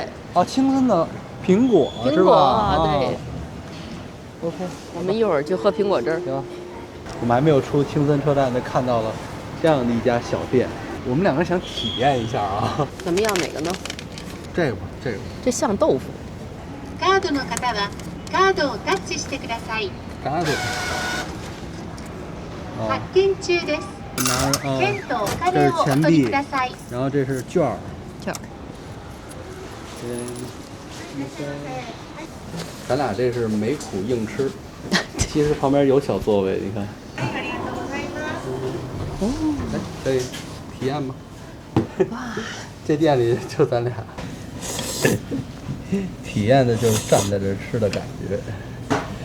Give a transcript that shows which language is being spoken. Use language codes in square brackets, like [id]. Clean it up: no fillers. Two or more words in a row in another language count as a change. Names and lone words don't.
[zh] 青森的苹果是吧？对。 OK，我们一会儿去喝苹果汁。行。我们还没有出青森车站，就看到了这样的一家小店。我们两个想体验一下啊。咱们要哪个呢？这个吧，这个。这像豆腐。 [ja] カードの方はカードをタッチしてください。カード。発券中です。券とお金をお取りください。 [zh] 然后这是券儿。咱俩这是没苦硬吃，其实旁边有小座位，你看。来，可以体验吗？哇，这店里就咱俩，体验的就是站在这吃的感觉。